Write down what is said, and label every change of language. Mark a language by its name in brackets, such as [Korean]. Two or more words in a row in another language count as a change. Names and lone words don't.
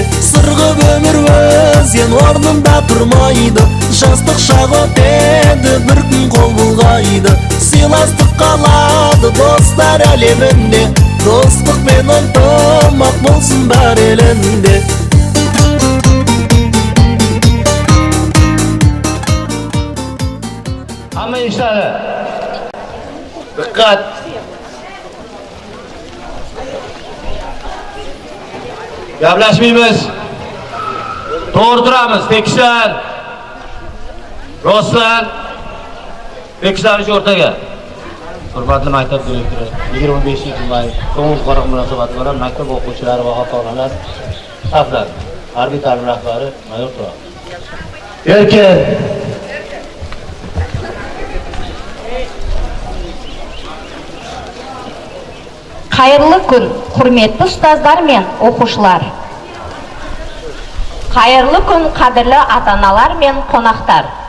[Kazakh] Сырғып өмір өзен орнында тұрмайды, жастық шақ өтеді бір күн қол бұлғайды. Сыйластық қалады достар әлемінде, достықпен ынтымақ болсын бар елінде. [Uzbek] Hamma ishladi. Diqqat. Gaplashmaymiz. To'g'ri turamiz. Tekislar. Rostlar. Tekislarni o'rtaga. Hurmatli maktab direktori, 25-may To'ng'iz qo'riq munosabati bilan maktab o'quvchilari va ota-onalar saflar. Harbiy ta'lim rahbari mayor Turoq. Erkin. [Kazakh] Қайырлы күн, құрметті ұстаздар мен оқушылар. Қайырлы күн, қадірлі ата-аналар мен қонақтар.